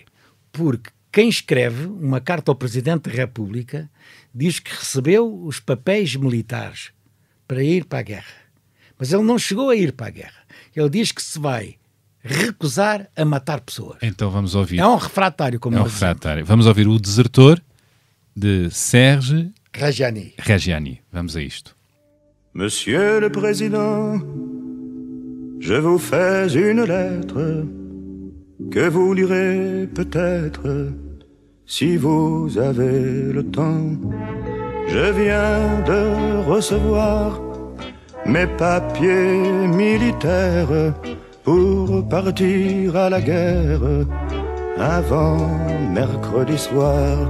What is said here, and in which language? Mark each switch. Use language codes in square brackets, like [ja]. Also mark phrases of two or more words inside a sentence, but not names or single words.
[pt] Porque quem escreve uma carta ao Presidente da República diz que recebeu os papéis militares para ir para a guerra. Mas ele não chegou a ir para a guerra. Ele diz que se vai recusar a matar pessoas. Então vamos ouvir. É um refratário, como nós refratário. Vamos ouvir O Desertor, de Serge Reggiani. Vamos a isto. [fr] Monsieur le Président, je vous fais une lettre que vous lirez peut-être si vous avez le temps. Je viens de recevoir mes papiers militaires pour partir à la guerre avant mercredi soir.